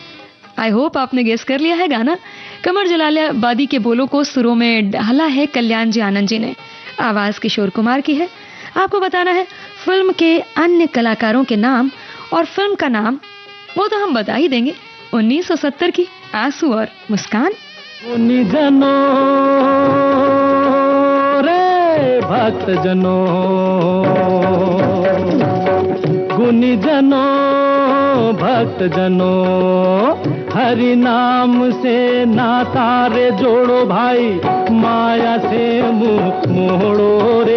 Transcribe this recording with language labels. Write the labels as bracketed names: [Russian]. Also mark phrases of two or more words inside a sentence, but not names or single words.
[English] I hope [Hindi] आपने गेस कर लिया है गाना। कमर जलालाबादी के बोलों को सुरों में डाला है कल्याण जी आनंद जी ने, आवाज किशोर कुमार की है। आपको बताना है फिल्म के अन्य कलाकारों के नाम, और फिल्म का नाम वो तो हम बता ही देंगे, 1970 की आंसू और मुस्कान। गुनी जनो रे भक्त जनो, गुनी जनो भक्त जनो, हरि नाम से नाता रे जोड़ो भाई, माया से मुंह मोड़ो रे।